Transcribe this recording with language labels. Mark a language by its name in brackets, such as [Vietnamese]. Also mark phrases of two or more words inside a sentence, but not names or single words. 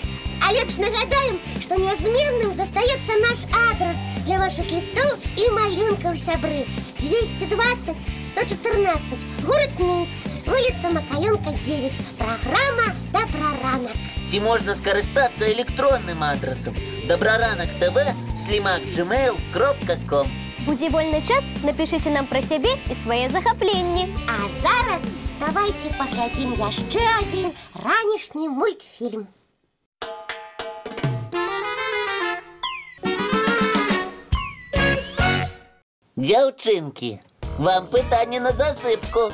[Belarusian] А лепш нагадаем, што нязменным застаецца наш адрас для вашых лістоў і малюнкаў, сябры. 220 114, город Мінск, вуліца Макаёнка, 9, праграма «Добраранак». Ці можна скарыстацца электронным адрасам dobraranok.tv@gmail.com. Будзе вольны час, напішыце нам пра сябе і свае захапленні. А зараз давайте паглядзім яшчэ адзін ранішні мультфільм. Дзяўчынкі, вам пытанне на засыпку.